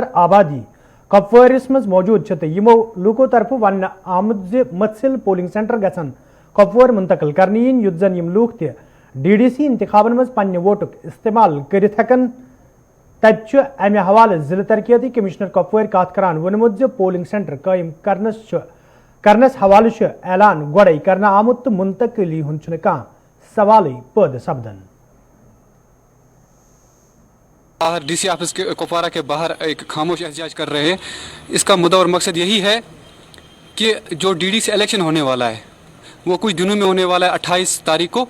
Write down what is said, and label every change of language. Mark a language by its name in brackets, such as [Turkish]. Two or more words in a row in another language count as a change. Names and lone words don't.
[Kashmiri] आबादी कपवारिस मज मौजूद छत यमो लूको तरफ वन आमद मत्सिल पोलिंग सेंटर गसन कपवार मुंतकिल करने इन युद्ध जन यम लूक ते DDC इंतखाबन मज पन्ने वोटुक इस्तेमाल करित हकन तत अमे हवाले जिला तरक्याती कमिश्नर कपवार कत करान वोनमुत पोलिंग सेंटर कायम करनस हवाले ऐलान गोड़े करना आमुत तो मुंतकिली हुन कह सवाल पद सपदन। [Hindi] बाहर DC ऑफिस के कुपवारा के बाहर एक खामोश एहतजाज कर रहे हैं। इसका मुद्दा और मकसद यही है कि जो DDC इलेक्शन होने वाला है वो कुछ दिनों में होने वाला है 28 तारीख को।